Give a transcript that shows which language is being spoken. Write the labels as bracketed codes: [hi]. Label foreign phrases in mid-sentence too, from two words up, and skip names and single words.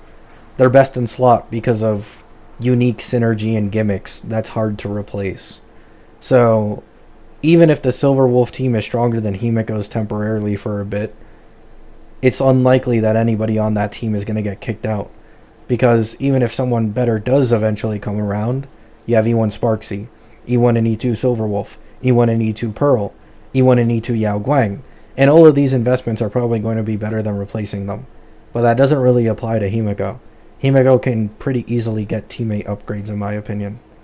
[en] They're best in slot because of unique synergy and gimmicks that's hard to replace. So even if the Silverwolf team is stronger than Himiko's temporarily for a bit, it's unlikely that anybody on that team is going to get kicked out. Because even if someone better does eventually come around, you have E1 Sparksy, E1 and E2 Silverwolf, E1 and E2 Pearl, E1 and E2 Yao Guang. And all of these investments are probably going to be better than replacing them. But that doesn't really apply to Himeko. Himeko can pretty easily get teammate upgrades, in my opinion.